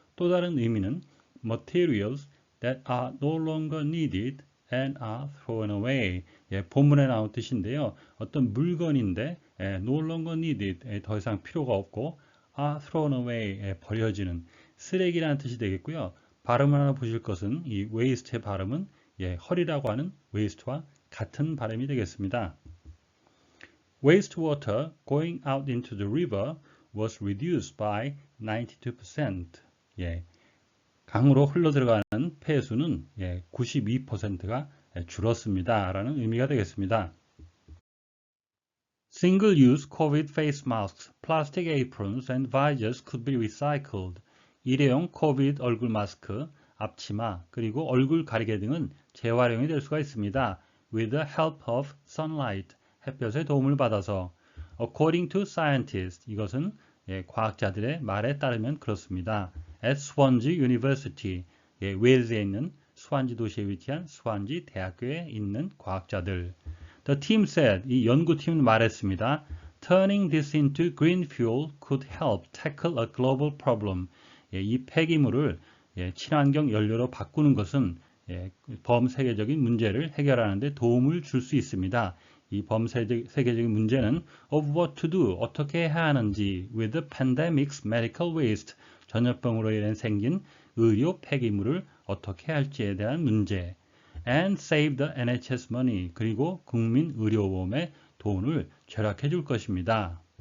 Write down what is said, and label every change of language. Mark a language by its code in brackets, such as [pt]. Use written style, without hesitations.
[ko] 또 다른 의미는 [en] materials that are no longer needed and are thrown away. [ko] 본문에 나온 뜻인데요. 어떤 물건인데 [en] no longer needed, [ko] 더 이상 필요가 없고 [en] are thrown away, [ko] 버려지는 쓰레기라는 뜻이 되겠고요. 발음을 하나 보실 것은 이 waste의 발음은 헐이라고 하는 waste와 같은 발음이 되겠습니다. [en] Wastewater going out into the river was reduced by 92%. [ko] 강으로 흘러들어가는 폐수는 92%가 줄었습니다. 라는 의미가 되겠습니다. [en] Single-use COVID face masks, plastic aprons and visors could be recycled. [ko] 일회용 COVID 얼굴 마스크, 앞치마, 그리고 얼굴 가리개 등은 재활용이 될 수가 있습니다. [en] With the help of sunlight, [ko] 햇볕의 도움을 받아서. [en] According to scientists, [ko] 이것은 과학자들의 말에 따르면 그렇습니다. [en] At Swansea University, [ko] 웨일즈에 있는 스완지 도시에 위치한 스완지 대학교에 있는 과학자들. [en] The team said, [ko] 이 연구팀은 말했습니다. [en] Turning this into green fuel could help tackle a global problem. [ko] 이 폐기물을 친환경 연료로 바꾸는 것은 범세계적인 문제를 해결하는 데 도움을 줄 수 있습니다. 이 범세계적인 문제는 [en] of what to do, [ko] 어떻게 해야 하는지 [en] with the pandemic's medical waste, [ko] 전염병으로 인해 생긴 의료 폐기물을 어떻게 할지에 대한 문제 [en] and save the NHS money, [ko] 그리고 국민 의료보험의 돈을 절약해 줄 것입니다.